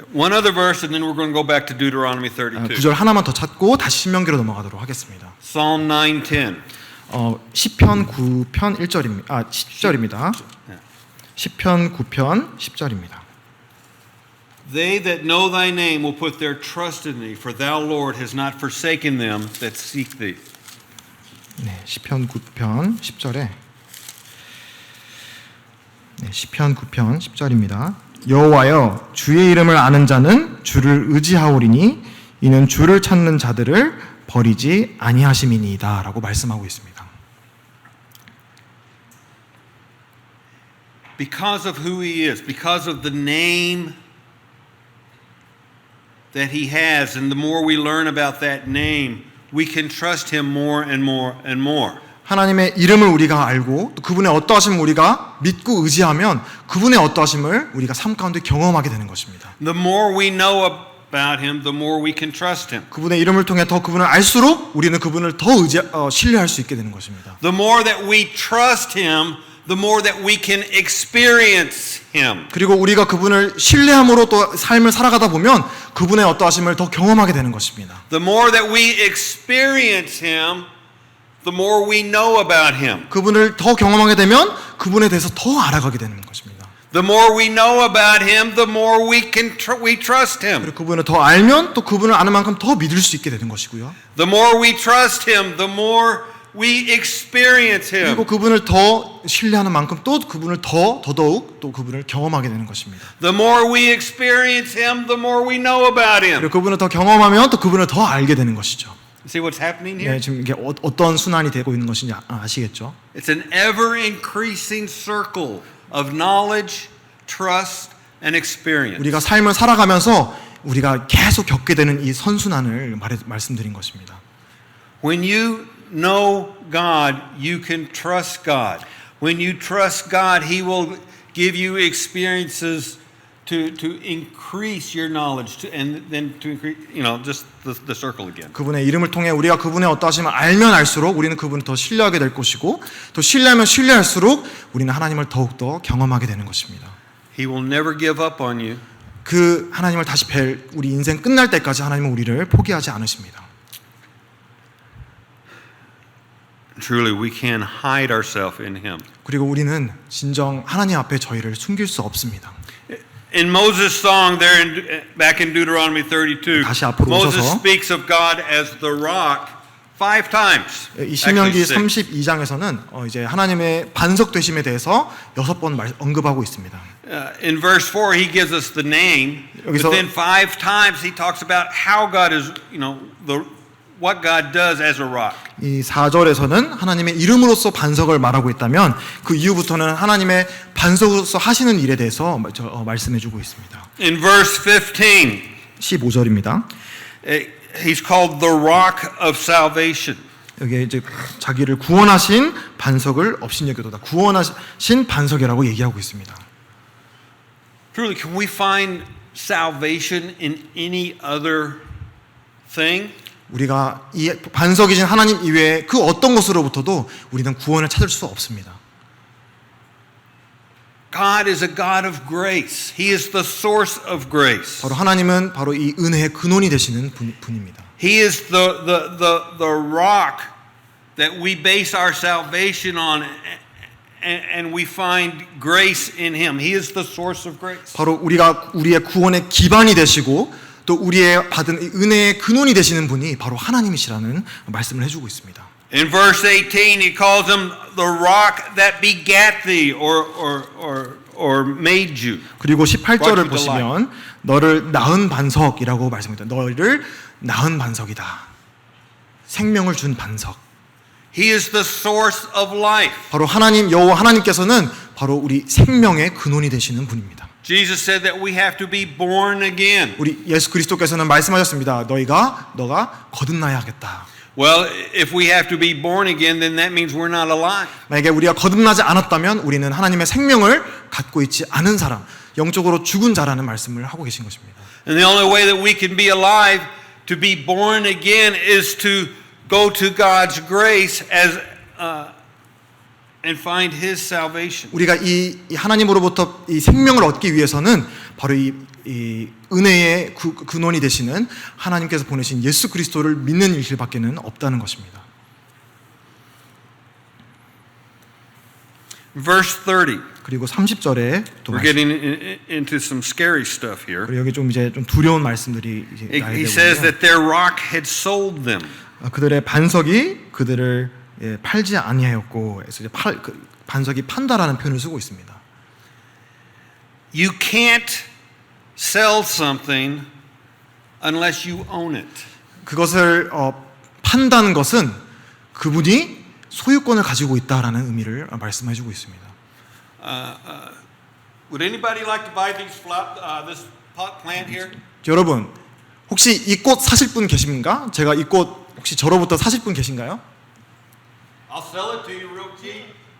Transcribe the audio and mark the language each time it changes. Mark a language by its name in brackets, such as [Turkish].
[English] One other verse, and then we're going to go back to Deuteronomy 32. [Korean] 구절 하나만 더 찾고 다시 신명기로 넘어가도록 하겠습니다. [English] Psalm 9:10. [Korean] 시편 9편 1절입니다. 10절입니다. 시편 9편 10절입니다. [English] They that know thy name will put their trust in thee, for thou, Lord, has not forsaken them that seek thee. [Korean] 네, 시편 9편 10절에 시편 9편 10절입니다. 여호와여 주의 이름을 아는 자는 주를 의지하오리니 이는 주를 찾는 자들을 버리지 아니하심이니이다라고 말씀하고 있습니다. [English] Because of who he is, because of the name that he has, and the more we learn about that name, we can trust him more and more and more. [Korean] 하나님의 이름을 우리가 알고 또 그분의 어떠하심을 우리가 믿고 의지하면 그분의 어떠하심을 우리가 삶 가운데 경험하게 되는 것입니다. [English] The more we know about him, the more we can trust him. [Korean] 그분의 이름을 통해 더 그분을 알수록 우리는 그분을 더 신뢰할 수 있게 되는 것입니다. [English] The more that we trust him, the more that we can experience Him. [Korean] 그리고 우리가 그분을 신뢰함으로 또 삶을 살아가다 보면 그분의 어떠하심을 더 경험하게 되는 것입니다. [English] The more that we experience Him, the more we know about Him. [Korean] 그분을 더 경험하게 되면 그분에 대해서 더 알아가게 되는 것입니다. [English] The more we know about Him, the more we trust Him. [Korean] 그리고 그분을 더 알면 또 그분을 아는 만큼 더 믿을 수 있게 되는 것이고요. [English] The more we trust Him, the more we experience Him. [Korean] 그리고 그분을 더 신뢰하는 만큼 또 그분을 더더욱 또 그분을 경험하게 되는 것입니다. [English] The more we experience Him, the more we know about Him. [Korean] 그리고 그분을 더 경험하면 또 그분을 더 알게 되는 것이죠. [English] See what's happening here? [Korean] 네, 지금 이게 어떤 순환이 되고 있는 것인지 아시겠죠? [English] It's an ever-increasing circle of knowledge, trust, and experience. [Korean] 우리가 삶을 살아가면서 우리가 계속 겪게 되는 이 선순환을 말씀드린 것입니다. [English] When you know God, you can trust God. When you trust God, He will give you experiences to increase your knowledge, and then to increase, just the circle again. [Korean] 그분의 이름을 통해 우리가 그분의 어떠하심을 알면 알수록 우리는 그분을 더 신뢰하게 될 것이고 또 신뢰하면 신뢰할수록 우리는 하나님을 더욱더 경험하게 되는 것입니다. [English] He will never give up on you. [Korean] 그 하나님을 다시 뵐 우리 인생 끝날 때까지 하나님은 우리를 포기하지 않으십니다. [English] Truly, we can't hide ourselves in Him. [Korean] 그리고 우리는 진정 하나님 앞에 저희를 숨길 수 없습니다. [English] In Moses' song, there back in Deuteronomy 32, [Korean] 다시 앞으로 [English] Moses [Korean] 오셔서 [English] speaks of God as the rock 5 times. [Korean] 이 신명기 [English] Actually, 6. [Korean] 32장에서는 이제 하나님의 반석 되심에 대해서 6번 언급하고 있습니다. [English] In verse 4, he gives us the name, but [Korean] 여기서- [English] then 5 times he talks about how God is, what God does as a rock. [Korean] 이 4절에서는 하나님의 이름으로서 반석을 말하고 있다면 그 이후부터는 하나님의 반석으로서 하시는 일에 대해서 말씀해 주고 있습니다. [English] In verse 15, [Korean] 15절입니다. [English] he's called the rock of salvation. [Korean] 여기에 이제 자기를 구원하신 반석을 업신여겨도다. 구원하신 반석이라고 얘기하고 있습니다. [English] Truly, can we find salvation in any other thing? [Korean] 우리가 이 반석이신 하나님 이외에 그 어떤 것으로부터도 우리는 구원을 찾을 수 없습니다. [English] God is a God of grace. He is the source of grace. [Korean] 바로 하나님은 바로 이 은혜의 근원이 되시는 분입니다. [English] He is the rock that we base our salvation on, and we find grace in Him. He is the source of grace. [Korean] 바로 우리가 우리의 구원의 기반이 되시고 또 우리의 받은 이 은혜의 근원이 되시는 분이 바로 하나님이시라는 말씀을 해주고 있습니다. [English] In verse 18, he calls him the rock that begat thee, or made you. [Korean] 그리고 18절을 [English] Brought you to [Korean] 보시면 너를 낳은 반석이라고 말씀합니다. 너를 낳은 반석이다. 생명을 준 반석. [English] He is the source of life. [Korean] 바로 하나님 여호와 하나님께서는 바로 우리 생명의 근원이 되시는 분입니다. [English] Jesus said that we have to be born again. [Korean] 우리 예수 그리스도께서는 말씀하셨습니다. 너가 거듭나야겠다. [English] Well, if we have to be born again, then that means we're not alive. [Korean] 만약에 우리가 거듭나지 않았다면 우리는 하나님의 생명을 갖고 있지 않은 사람, 영적으로 죽은 자라는 말씀을 하고 계신 것입니다. [English] And the only way that we can be alive, to be born again, is to go to God's grace and find His salvation. [Korean] 우리가 이 하나님으로부터 이 생명을 얻기 위해서는 바로 이 은혜의 근원이 되시는 하나님께서 보내신 예수 그리스도를 믿는 일밖에는 없다는 것입니다. [English] Verse 30. [Korean] 그리고 30절에 또 [English] We're getting into some scary stuff here. [Korean] 그리고 여기 좀 이제 좀 두려운 말씀들이 이제 나야 [English] He says [Korean] 되고요. [English] that their rock had sold them. [Korean] 그들의 반석이 그들을 팔지 아니하였고, 그래서 이제 반석이 판다라는 표현을 쓰고 있습니다. [English] You can't sell something unless you own it. [Korean] 그것을 판다는 것은 그분이 소유권을 가지고 있다라는 의미를 말씀해주고 있습니다. [English] Would anybody like to buy this pot plant here? [Korean] 여러분, 혹시 이 꽃 사실 분 계십니까? 제가 이 꽃 혹시 저로부터 사실 분 계신가요? [English] I'll sell it to you real cheap.